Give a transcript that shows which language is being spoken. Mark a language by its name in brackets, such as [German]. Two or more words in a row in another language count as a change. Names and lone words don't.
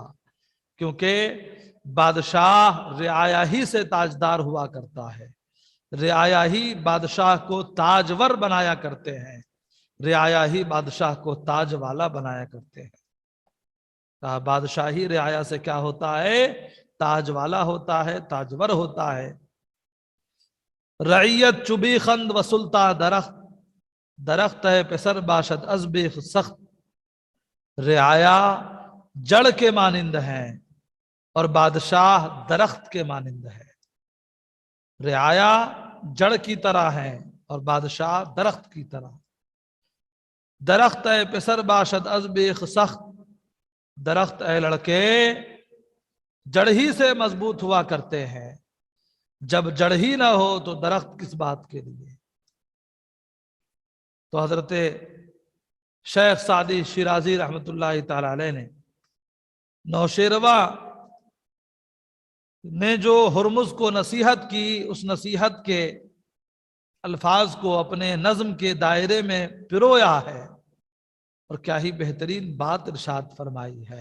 [Urdu] کیونکہ بادشاہ رعایا ہی سے تاجدار ہوا کرتا ہے، رعایا ہی بادشاہ کو تاجور بنایا کرتے ہیں، رعایا ہی بادشاہ کو تاج والا بنایا کرتے ہیں۔ کہا بادشاہی رعایا سے کیا ہوتا ہے؟ تاج والا ہوتا ہے، تاجور ہوتا ہے۔ [Persian] رعیت چبی خند و سلطان درخت، درخت ہے پسر باشد از بیخ سخت۔ [Urdu] رعایا جڑ کے مانند ہیں اور بادشاہ درخت کے مانند ہے۔ رعایا جڑ کی طرح ہیں اور بادشاہ درخت کی طرح۔ [Persian] درخت ہے پسر باشد از بیخ سخت، [Urdu] درخت اے لڑکے جڑ ہی سے مضبوط ہوا کرتے ہیں، جب جڑ ہی نہ ہو تو درخت کس بات کے لیے؟ تو حضرت شیخ سعدی شیرازی رحمۃ اللہ تعالی علیہ نے نوشیروہ نے جو ہرمز کو نصیحت کی، اس نصیحت کے الفاظ کو اپنے نظم کے دائرے میں پرویا ہے، اور کیا ہی بہترین بات ارشاد فرمائی ہے۔